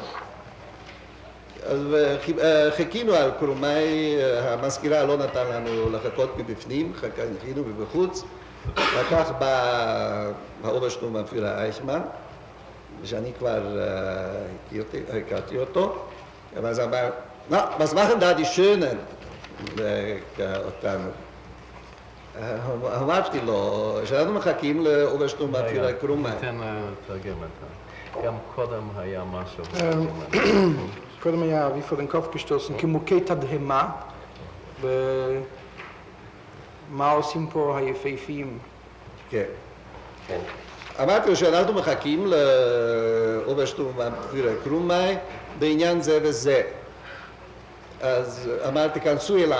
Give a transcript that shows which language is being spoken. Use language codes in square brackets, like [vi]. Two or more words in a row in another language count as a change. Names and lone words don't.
[he] אז חיכינו על קרומי, המזכירה לא נתן לנו לחכות מבפנים, חיכינו מבחוץ. וכך בא האוברשטורמפירר אייכמן, שאני כבר הכרתי אותו, ואז אמר, [de] was machen da die Schönen? [he] אותנו. אמרתי לו, שאנחנו מחכים לאוברשטורמפירר קרומי. ניתן לתרגם את זה. גם קודם היה משהו. קודם היה [de] wie vor den Kopf gestoßen, [he] כמוכי תדהמה, ומה עושים פה היפהפיים? כן. אמרתי לו שאנחנו מחכים לאוברשטורמפירר קרומי בעניין זה וזה. אז אמרתי, כנסו אליי.